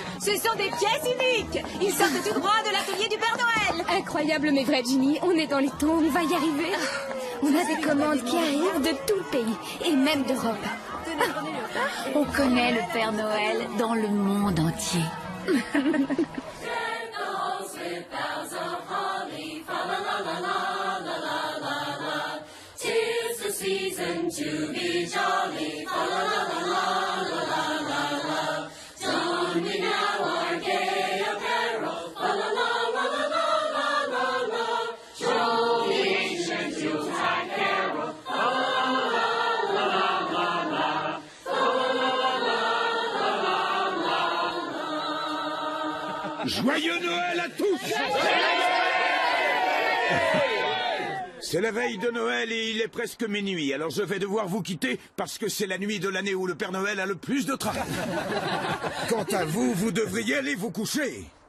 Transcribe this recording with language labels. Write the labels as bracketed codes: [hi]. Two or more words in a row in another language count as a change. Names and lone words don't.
[fr] Ce sont des pièces uniques. Ils sortent tout droit de l'atelier du Père Noël. Incroyable mais vrai, Ginny. On est dans les temps, on va y arriver. On a des commandes qui arrivent de tout le pays, et même d'Europe. On connaît le Père Noël dans le monde entier. [en] Season to be jolly, fa la la la la la la la la. Don we now our gay apparel, fa la la la la la la la la. Show the ancient Yuletide carol, fa la la la la la la. Fa la la la la la la. [fr] Joyeux Noël à tous! C'est la veille de Noël et il est presque minuit, alors je vais devoir vous quitter parce que c'est la nuit de l'année où le Père Noël a le plus de travail. Quant à vous, vous devriez aller vous coucher.